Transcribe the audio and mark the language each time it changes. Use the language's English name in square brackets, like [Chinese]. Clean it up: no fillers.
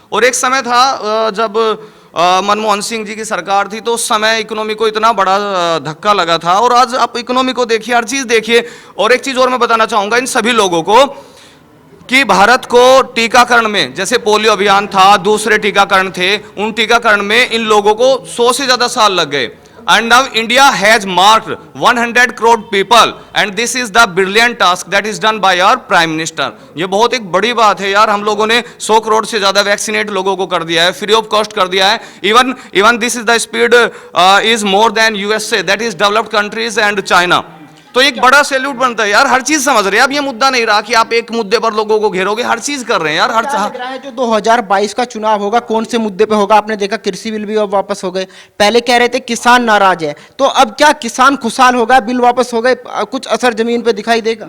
[Hindi] और एक समय था जब मनमोहन सिंह जी की सरकार थी, तो उस समय इकोनॉमी को इतना बड़ा धक्का लगा था, और आज आप इकोनॉमी को देखिए, हर चीज देखिए। और एक चीज और मैं बताना चाहूंगा इन सभी लोगों को कि भारत को टीकाकरण में, जैसे पोलियो अभियान था, दूसरे टीकाकरण थे, उन टीकाकरण में इन लोगों को 100 से ज्यादा साल लग गए। [English] And now India has marked 100 crore people, and this is the brilliant task that is done by our Prime Minister. [Hindi] ये बहुत एक बड़ी बात है यार। हम लोगों ने 100 करोड़ से ज्यादा वैक्सीनेट लोगों को कर दिया है, फ्री ऑफ कॉस्ट कर दिया है। [English] Even this is the speed is more than USA, that is developed countries and China. [Hindi] तो एक बड़ा सैल्यूट बनता है यार। हर चीज समझ रहे हैं। अब ये मुद्दा नहीं रहा कि आप एक मुद्दे पर लोगों को घेरोगे, हर चीज कर रहे हैं यार। क्या लग रहा है जो 2022 का चुनाव होगा कौन से मुद्दे पे होगा? आपने देखा कृषि बिल भी अब वापस हो गए। पहले कह रहे थे किसान नाराज है, तो अब क्या किसान खुशहाल होगा? बिल वापस हो गए, कुछ असर जमीन पे दिखाई देगा?